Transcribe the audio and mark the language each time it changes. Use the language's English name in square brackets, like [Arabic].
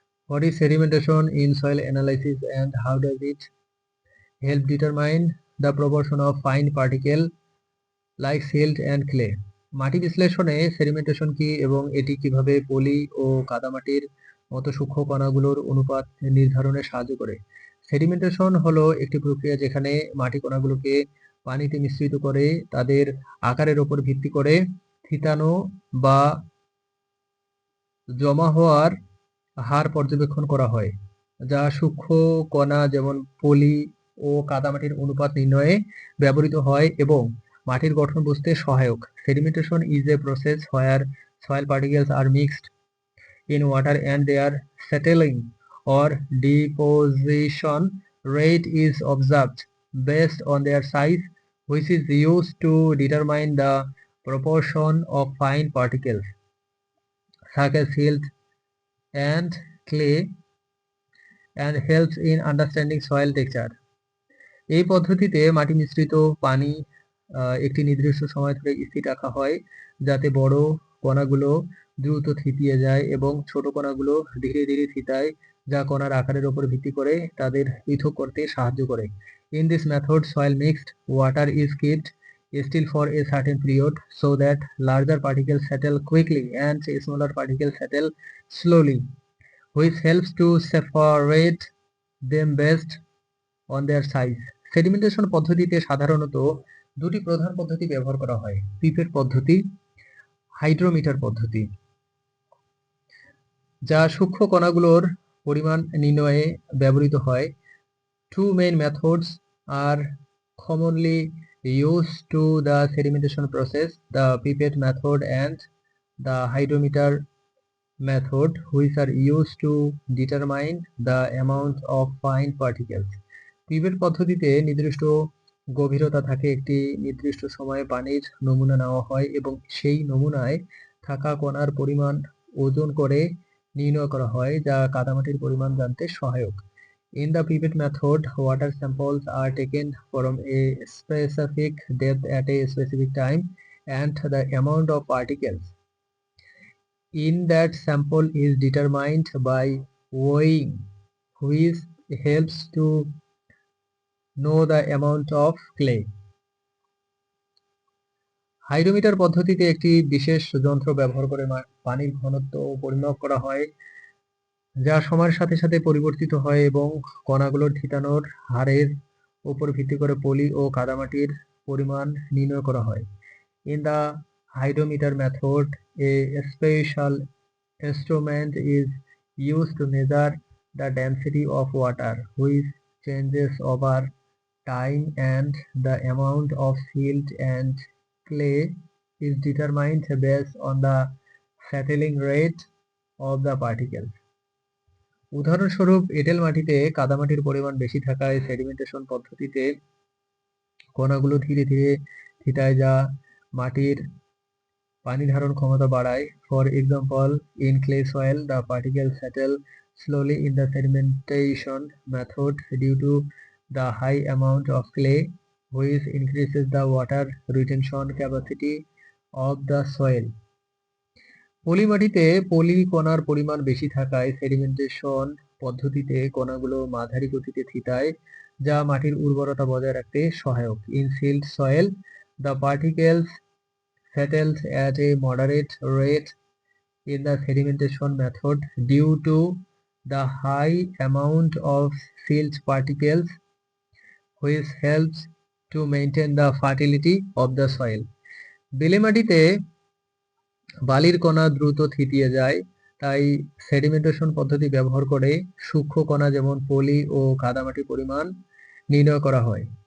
[English] What is sedimentation in soil analysis and how does it help determine the proportion of fine particle like silt and clay? [Bangla] মাটি বিশ্লেষণে sedimentation কি এবং এটি কিভাবে পলি ও কাদামাটির মতো সূক্ষ্ম কণাগুলোর অনুপাত নির্ধারণে সাহায্য করে? সেডিমেন্টেশন হলো একটি প্রক্রিয়া যেখানে মাটি কণাগুলোকে পানিতে মিশ্রিত করে তাদের আকারের উপর ভিত্তি করে থিতানো বা জমা হওয়ার হার পর্যবেক্ষণ করা হয়, যা সূক্ষ্ম কণা যেমন পলি ও কাদামাটির অনুপাত নির্ণয়ে ব্যবহৃত হয় এবং মাটির গঠন বুঝতে সহায়ক। [English] Sedimentation is a process where soil particles are mixed in water and their settling or deposition rate is observed based on their size, which is used to determine the proportion of fine particles such as silt and clay and helps in understanding soil texture. [Bangla] এই পদ্ধতিতে মাটি মিশ্রিত পানি একটি নির্দিষ্ট সময় ধরে স্থির রাখা হয় যাতে বড় কণাগুলো দ্রুত থিতিয়ে যায় এবং ছোট কণাগুলো ধীরে ধীরে থিতায়, যা কণার আকারের উপর ভিত্তি করে তাদের পৃথক করতে সাহায্য করে। [English] In this method, soil mixed water is kept still for a certain period so that larger particles settle quickly and smaller particles settle slowly, which helps to separate them based on their size. [Bangla] Sedimentation পদ্ধতিতে সাধারণত দুটি প্রধান পদ্ধতি ব্যবহার করা হয়: pipette পদ্ধতি, hydrometer পদ্ধতি, যা সূক্ষ্ম কণাগুলোর পরিমাণ নির্ণয়ে ব্যবহৃত হয়। [English] Two main methods are commonly used to the sedimentation process: the pipette method and the hydrometer method, which are used to determine the amount of fine particles. [Bangla] Pipette পদ্ধতিতে নির্দিষ্ট গভীরতা থাকে, একটি নির্দিষ্ট সময়ে পানির নমুনা নেওয়া হয় এবং সেই নমুনায় থাকা কণার পরিমাণ ওজন করে নির্ণয় করা হয়, যা কাদামাটির পরিমাণ জানতে সহায়ক। [English] In the pipette method, water samples are taken from a specific depth at a specific time, and the amount of particles in that sample is determined by weighing, which helps to know the amount of clay. [Bangla] Hydrometer পদ্ধতিতে একটি বিশেষ যন্ত্র ব্যবহার করে পানির ঘনত্ব পরিমাপ করা হয়, যা সময়ের সাথে সাথে পরিবর্তিত হয় এবং কণাগুলোর থিতানোর হারের উপর ভিত্তি করে পলি ও কাদামাটির পরিমাণ নির্ণয় করা হয়। [English] In the hydrometer method, a special instrument is used to measure the density of water, which changes over time, and the amount of silt and clay is determined based on the settling rate of the particles. [Bangla] উদাহরণস্বরূপ, এঁটেল মাটিতে কাদামাটির পরিমাণ বেশি থাকায় sedimentation পদ্ধতিতে কণাগুলো ধীরে ধীরে থিতায়, যা মাটির পানি ধারণ ক্ষমতা বাড়ায়। [English] For example, in clay soil, the particles settle slowly in the sedimentation method due to the high amount of clay, which increases the water retention capacity of the soil. [Bangla] পলি মাটিতে পলি কণার পরিমাণ বেশি থাকায় সেডিমেন্টেশন পদ্ধতিতে কণাগুলো মাঝারি গতিতে থিতায়, যা মাটির উর্বরতা বজায় রাখতে সহায়ক। [English] In silt soil, the particles settles at a moderate rate in the sedimentation method due to the high amount of silt particles, which helps to maintain the fertility of the soil. [Bangla] বেলে মাটিতে বালির কণা দ্রুত থিতিয়ে যায়, তাই sedimentation পদ্ধতি ব্যবহার করে সূক্ষ্ম কণা যেমন পলি ও কাদামাটির পরিমাণ নির্ণয় করা হয়।